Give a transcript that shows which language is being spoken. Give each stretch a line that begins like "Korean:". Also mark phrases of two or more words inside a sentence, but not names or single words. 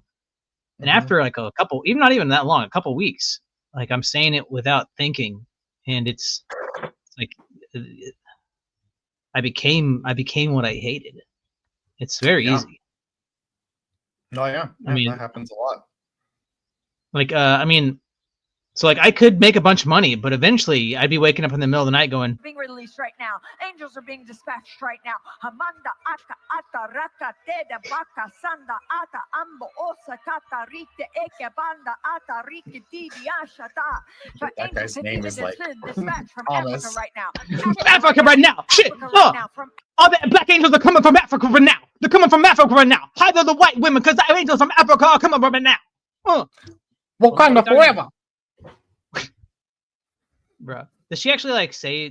English: And after like a couple, even not even that long, a couple weeks, like I'm saying it without thinking, and it's like I became what I hated. It's very easy. No, yeah. I mean, that happens a lot. Like, I mean, so like I could make a bunch of money, but eventually I'd be waking up in the middle of the night going, Being released right now. Angels are being dispatched right now. Hamanda ata ata raka teda baka sanda ata ambo osa kata rite eke banda ata rike didi ashata. For That angels guy's have name even is like been dispatched from Thomas. Africa right now. Africa right now. Shit. Africa right now. From All the black angels are coming from Africa right now. They're coming from Africa right now. Hide the white women because the angels from Africa are coming right now. Wakanda forever. Bro, does she actually like say?